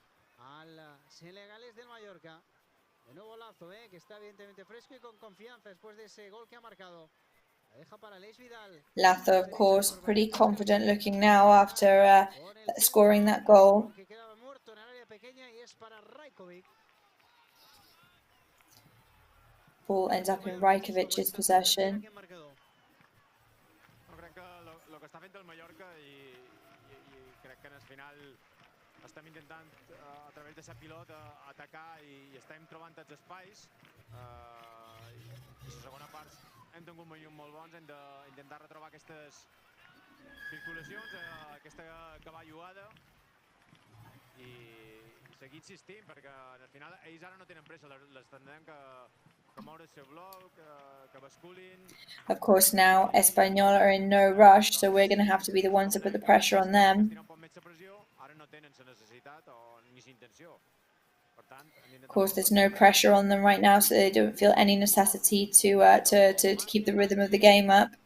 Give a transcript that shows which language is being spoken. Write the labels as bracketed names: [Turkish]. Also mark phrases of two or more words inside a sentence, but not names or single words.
[English] Lazo, of course, pretty confident looking now after scoring that goal. Ball ends up in Rajkovic's possession. [Catalan] Crec que el que està fent el Mallorca i crec que en el final estem intentant a través de la pilota atacar i estem trobant els espais. I la segona part hem tingut minuts molt bons, hem d'intentar retrobar aquestes circulacions, aquesta cavalluada i seguir insistint, perquè al final ells ara no tenen pressa, les tindrem que moure el seu bloc, que basculin. [English] Of course, now Espanyol are in no rush, so we're going to have to be the ones to put the pressure on them. Of course, there's no pressure on them right now, so they don't feel any necessity to keep the rhythm of the game up.